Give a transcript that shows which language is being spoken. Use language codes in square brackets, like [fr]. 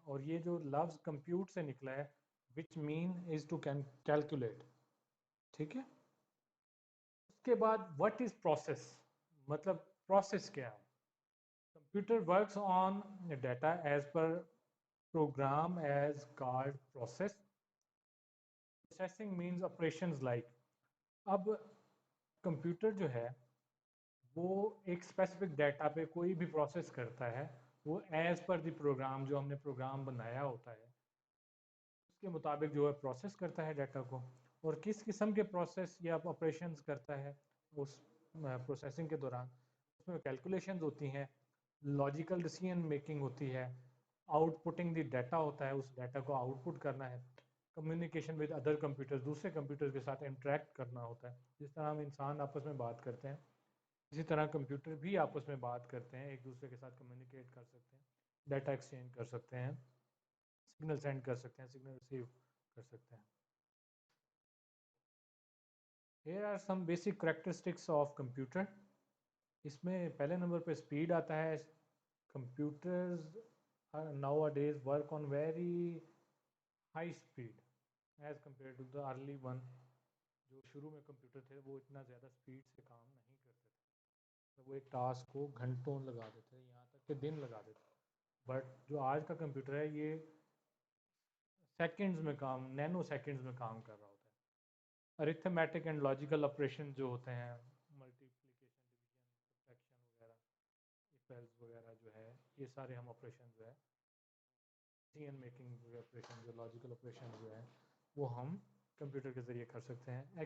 [hi] और ये जो लफ्ज़ कंप्यूट से निकला है, [en] Which mean is to calculate. [hi] ठीक है. उसके बाद [en] what is process, [hi] मतलब प्रोसेस क्या है. [en] Computer works on data as per program as called process. Processing means operations like. [hi] अब कंप्यूटर जो है वो एक स्पेसिफिक डाटा पे कोई भी प्रोसेस करता है, वो [en] as per the program [hi] जो हमने प्रोग्राम बनाया होता है उसके मुताबिक जो है प्रोसेस करता है डाटा को. और किस किस्म के प्रोसेस या ऑपरेशंस करता है उस प्रोसेसिंग के दौरान, उसमें कैलकुलेशंस होती हैं, लॉजिकल डिसीजन मेकिंग होती है, [en] outputting the data [hi] होता है, उस डाटा को आउटपुट करना है, [en] communication with other computers, [hi] दूसरे कंप्यूटर्स के साथ इंटरेक्ट करना होता है. जिस तरह हम इंसान आपस में बात करते हैं, इसी तरह कंप्यूटर भी आपस में बात करते हैं, एक दूसरे के साथ कम्युनिकेट कर सकते हैं, डाटा एक्सचेंज कर सकते हैं, सिग्नल सेंड कर सकते हैं, सिग्नल रिसीव कर सकते हैं. [en] Here are some basic characteristics of computer. [hi] इसमें पहले नंबर पे स्पीड आता है. [en] Computers nowadays work on very high speed as compared to the early one. [hi] जो शुरू में कंप्यूटर थे वो इतना ज़्यादा स्पीड से काम नहीं करते थे, तो वो एक टास्क को घंटों लगा देते थे, यहाँ तक कि दिन लगा देते. बट जो आज का कंप्यूटर है ये सेकंड्स में काम, नैनो सेकंड्स में काम कर रहा होता है. अरिथमेटिक एंड लॉजिकल ऑपरेशन जो होते हैं, मल्टीप्लिकेशन, डिवीजन, सब्ट्रैक्शन वगैरह, इक्वल्स वगैरह जो है, ये सारे हम ऑपरेशन जो है डिसीजन मेकिंग ऑपरेशन, जो लॉजिकल ऑपरेशन जो है वो हम कंप्यूटर के ज़रिए कर सकते हैं.